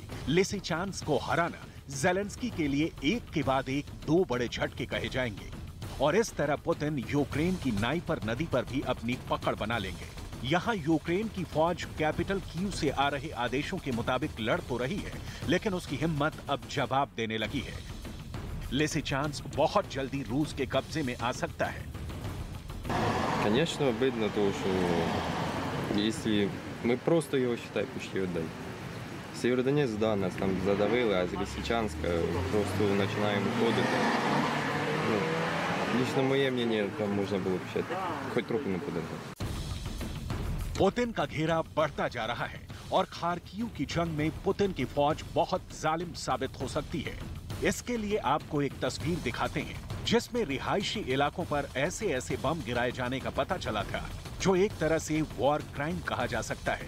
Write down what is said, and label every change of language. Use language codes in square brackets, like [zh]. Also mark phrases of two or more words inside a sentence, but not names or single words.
[hi] लिसिचांस्क को हराना ज़ेलेंस्की के लिए एक के बाद एक 2 बड़े झटके कहे जाएंगे और इस तरह पुतिन यूक्रेन की नाइपर नदी पर भी अपनी पकड़ बना लेंगे। यहाँ यूक्रेन की फौज कैपिटल कीव से आ रहे आदेशों के मुताबिक लड़ तो रही है, लेकिन उसकी हिम्मत अब जवाब देने लगी है। लिसिचांस्क बहुत जल्दी रूस के कब्जे में आ सकता है। [ru] Конечно, обидно, то, что если мы просто его, считай, почти отдали. Северодонецк, да, нас там задавили, а з Лисичанска просто начинаем уходить. Ну, лично моє мнение, там можно было бы хоть трохи не подержать. [hi] पुतिन का घेरा बढ़ता जा रहा है और खार्किव की जंग में पुतिन की फौज बहुत जालिम साबित हो सकती है। इसके लिए आपको एक तस्वीर दिखाते हैं जिसमें रिहायशी इलाकों पर ऐसे ऐसे बम गिराए जाने का पता चला था जो एक तरह से [en] war crime [hi] कहा जा सकता है।